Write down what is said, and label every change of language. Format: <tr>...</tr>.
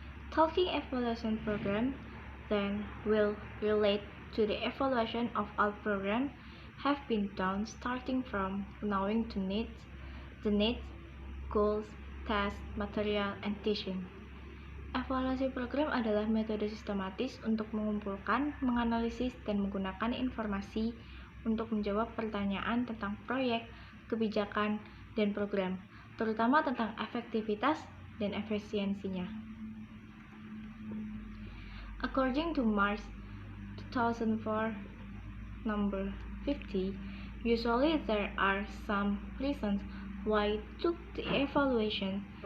<en>Talking evaluation program then will relate to the evaluation of all programs have been done starting from knowing the needs, goals, tasks, material, and teaching.</en> <id>Evaluasi program adalah metode sistematis untuk mengumpulkan, menganalisis, dan menggunakan informasi untuk menjawab pertanyaan tentang proyek, kebijakan, dan program, terutama tentang efektivitas dan efisiensinya.</id> <en>According to March 2004 number 50, usually there are some reasons why took the evaluation.</en>